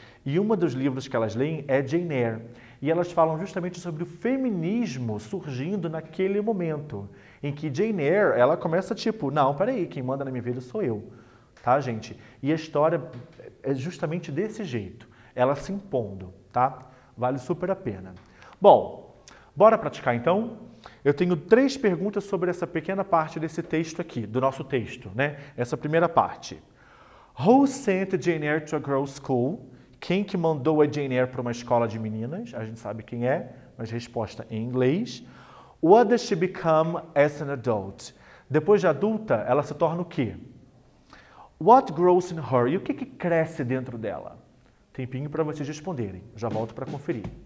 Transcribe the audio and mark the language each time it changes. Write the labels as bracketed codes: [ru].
[pt] E um dos livros que elas leem é Jane Eyre. E elas falam justamente sobre o feminismo surgindo naquele momento, em que Jane Eyre, ela começa tipo, não, peraí, quem manda na minha vida sou eu. Tá, gente? E a história é justamente desse jeito, ela se impondo, tá? Vale super a pena. Bom, bora praticar então? Eu tenho 3 perguntas sobre essa pequena parte desse texto aqui, do nosso texto, né? Essa primeira parte. [en] Who sent Jane Eyre to a girls' school? [pt] Quem que mandou a Jane Eyre para uma escola de meninas? A gente sabe quem é, mas resposta em inglês. [en] What does she become as an adult? [pt] Depois de adulta, ela se torna o quê? [en] What grows in her? [pt] E o que cresce dentro dela? Tempinho para vocês responderem. Já volto para conferir.